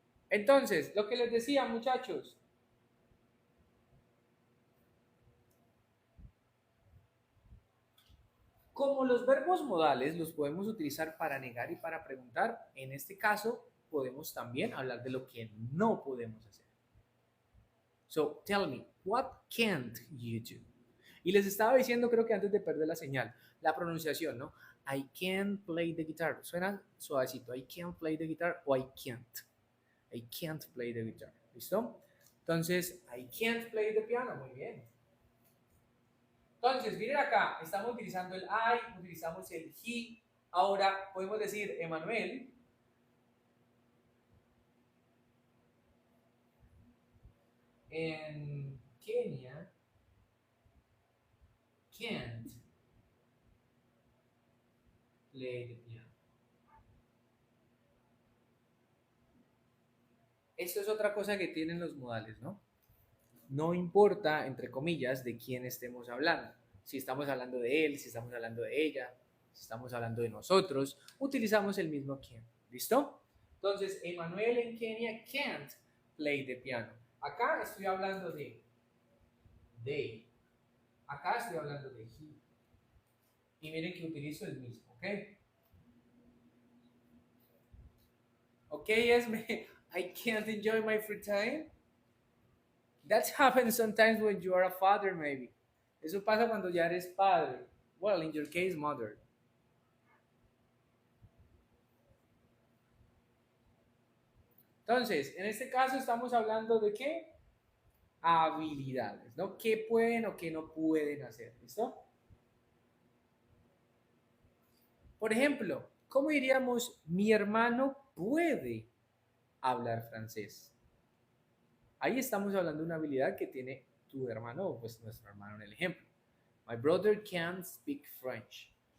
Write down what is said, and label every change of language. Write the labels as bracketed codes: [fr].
[es] Entonces, lo que les decía, muchachos, como los verbos modales los podemos utilizar para negar y para preguntar, en este caso podemos también hablar de lo que no podemos hacer. [en] So, tell me, what can't you do? [es] Y les estaba diciendo, creo que antes de perder la señal, la pronunciación, ¿no? [en] I can play the guitar. [es] Suena suavecito. [en] I can play the guitar o I can't. I can't play the guitar. ¿Listo? Entonces, I can't play the piano. [es] Muy bien. Entonces, miren acá, estamos utilizando el I, utilizamos el he. Ahora podemos decir, Emanuel, en Kenia, [en] can't play the piano. [es] Esto es otra cosa que tienen los modales, ¿no? No importa, entre comillas, de quién estemos hablando. Si estamos hablando de él, si estamos hablando de ella, si estamos hablando de nosotros, utilizamos el mismo can. ¿Listo? Entonces, Emanuel en Kenia [en] can't play the piano. [es] Acá estoy hablando de they. Acá estoy hablando de he. Y miren que utilizo el mismo, ¿ok? [en] Ok, Esme, I can't enjoy my free time. That happens sometimes when you are a father, maybe. [es] Eso pasa cuando ya eres padre. [en] Well, in your case, mother. [es] Entonces, en este caso estamos hablando de qué? Habilidades, ¿no? ¿Qué pueden o qué no pueden hacer? ¿Listo? Por ejemplo, ¿cómo diríamos mi hermano puede hablar francés? Ahí estamos hablando de una habilidad que tiene tu hermano o pues nuestro hermano en el ejemplo. [en] My brother can't speak French.